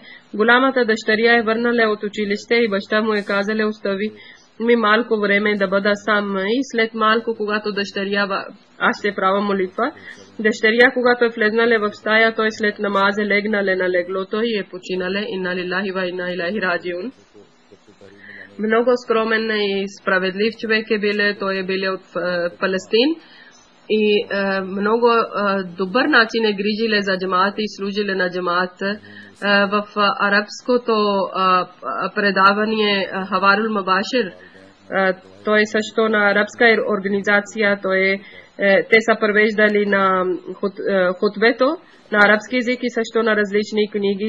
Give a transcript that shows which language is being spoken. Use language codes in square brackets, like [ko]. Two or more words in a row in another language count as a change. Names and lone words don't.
[bg] Голямата дъщеря е върнале от училище и баща му е казале остави ми малко време да бъда сам. И след малко, когато дъщеря, аз ще правя молитва, дъщеря, когато е влезнале в стая, той след намазе легнале на леглото и е починале. [ar] إنا لله وإنا إليه راجعون. [bg] Много скромен и справедлив човек е биле. Той е биле от Палестин. И много добър начин е грижиле за джамаат и служиле на джамаат. В арабското предаване Хаварул Мабашир, той също на арабска организация, те са превеждали на хутбето на арабски език и също на различни книги.